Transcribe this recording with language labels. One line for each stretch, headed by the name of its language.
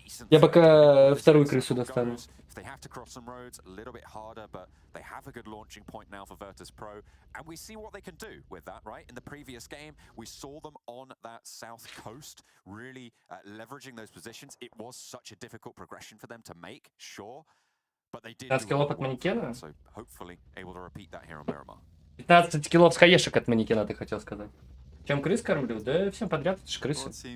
Russian: Я пока вторую крысу достану.
English: They have to cross some roads a little bit harder, but they have a good launching point now for Virtus.pro, and we see what they can do with that, right? In the previous game, we saw them on that south coast, really leveraging those positions. It was such a difficult progression for them to make, sure, but they did.
Russian: 15 киллов от манекена?
English: So hopefully able to repeat that here on Miramar.
Russian: 15 киллов с хаешек от манекена, ты хотел сказать. Чем крыс кормлю? Да всем подряд, это же крысы.